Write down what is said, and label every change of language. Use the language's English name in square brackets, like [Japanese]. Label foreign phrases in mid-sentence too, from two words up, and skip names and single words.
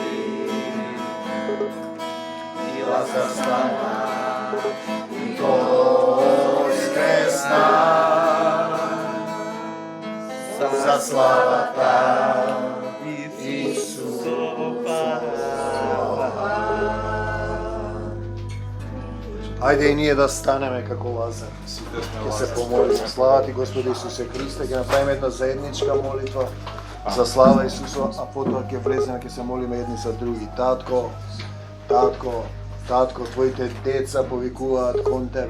[Macedonian] И Лазар стана, и воскресна. За слава та, Исус. Ајде и ние да станеме како Лазар. Ќе се помолиме. Слава ти, Господи Исусе Христе, ќе направиме една заедничка молитва за слава Исусу, а потоа ќе влеземе, ќе се молиме едни за други. Татко, твоите деца повикуваат кон тебе.